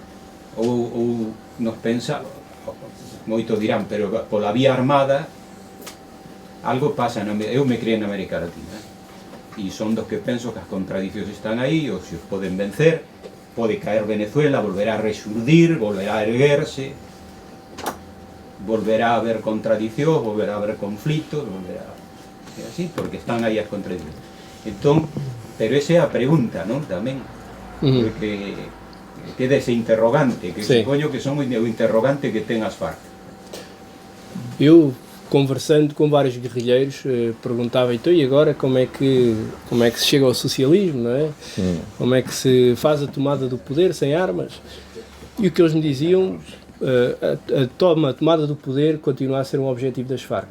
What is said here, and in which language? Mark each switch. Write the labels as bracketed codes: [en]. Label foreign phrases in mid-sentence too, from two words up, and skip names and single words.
[gl] Ou nos pensa, moitos dirán, pero pola vía armada algo pasa, eu me criei na América Latina, e son dos que penso que as contradicións están aí, ou se os poden vencer, pode caer Venezuela, volverá a resurdir, volverá a erguerse, volverá a haber contradicións, volverá a haber conflitos, volverá a... así, porque están aí as contradicións. Entón, pero esa é a pregunta, non? Tamén, porque queda ese interrogante, que supoño que son o interrogante que ten as Farc. [pt] Eu, conversando com vários guerrilheiros, perguntava, então, e agora como é que se chega ao socialismo, não é? Como é que se faz a tomada do poder sem armas? E o que eles me diziam, a tomada do poder continua a ser um objetivo das Farc.